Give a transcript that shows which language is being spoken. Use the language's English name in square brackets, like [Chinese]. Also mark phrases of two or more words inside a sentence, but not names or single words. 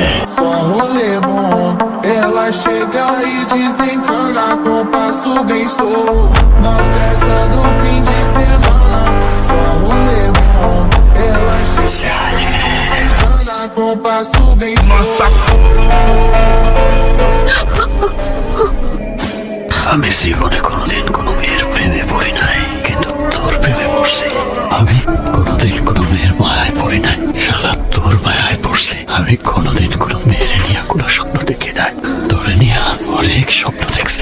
[Portuguese] só rolê bom. Ela chega e desencana com passo bem show. Na festa do fim de semana, só rolê bom. Ela chega e desencana com passo bem show. [Bangla] আমি জীবনে কোনোদিন কোনো মেয়ের প্রেমে পড়ি নাই, কিন্তু তোর প্রেমে পড়ছি। আমি কোনোদিন কোনো মেয়ের মায়ায় পড়ি নাই, শালা তোর মায়ায় পড়ছি। আমি কোনোদিন কোনো মেয়ের নিয়ে কোনো স্বপ্ন দেখি নাই, তোরে নিয়ে অনেক স্বপ্ন দেখছি।